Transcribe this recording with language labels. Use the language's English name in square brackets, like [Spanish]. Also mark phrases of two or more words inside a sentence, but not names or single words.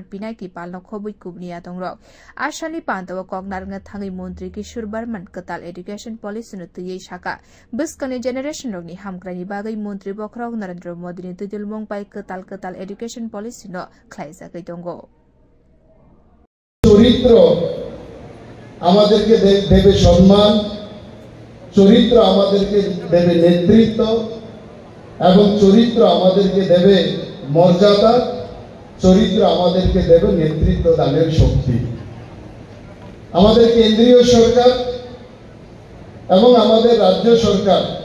[Kok Borok] Pinaki Palno khobui kubniya tongrok Ashali Pandawa Kognaranga Thangi Mantri Kishore Burman Katal Education Policy no tuyei shaka Biskane generation rogni hamkrani bagai Mantri Bokraw Narendra Modi ni tudilmong pai Katal Education Policy no khlaisa kaitongo [Bangla] চরিত্র আমাদেরকে দেবে সম্মান চরিত্র আমাদেরকে দেবে নেতৃত্ব এবং চরিত্র আমাদেরকে দেবে মর্যাদা চরিত্র আমাদেরকে দেবে নেতৃত্ব দানের শক্তি আমাদের কেন্দ্রীয় সরকার এবং আমাদের রাজ্য সরকার